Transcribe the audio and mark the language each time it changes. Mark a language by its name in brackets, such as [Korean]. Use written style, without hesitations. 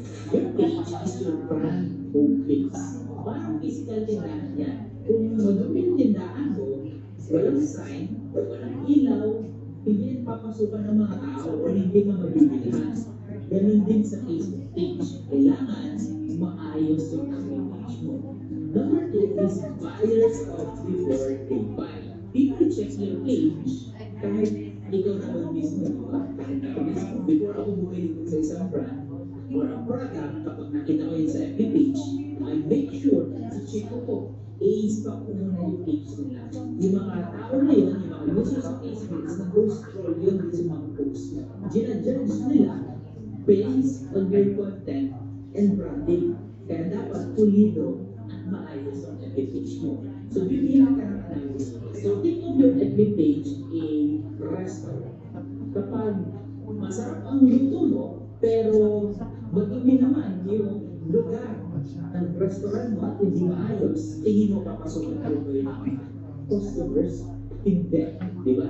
[English] Your page is your brand home base. [Filipino] Parang physical tindahan yan. Kung madumi yung tindahan mo, walang sign, walang ilaw, hindi papasukan ng mga tao o hindi ka mabibilihan. Ganun din sa Facebook page. Kailangan maayos yung page mo. [English] Number two is buyers of before they buy. People check your page [Filipino] kahit ikaw naman mismo, di ba? Kahit ako mismo, before ako bumili sa isang brand [English] or a product, [Filipino] kapag nakita ko yun sa FB page, [English] I make sure [Filipino] na check ko i-stock ko muna yung page nila. Yung mga tao na yun, yung mga users sa Facebook, na scroll yun din sa mga posts. Ginadjudge nila [English] based on your content and branding. [Filipino] Kaya dapat pulido at maayos ang FB page mo. So, bibigyan ka ng analysis. [English] So, think of your FB page a restaurant. [Filipino] Kapag masarap ang luto mo, pero madumi naman yung lugar ng restaurant mo at hindi maayos, tingin mo papasok na ito yung mga customers? Hindi. Diba?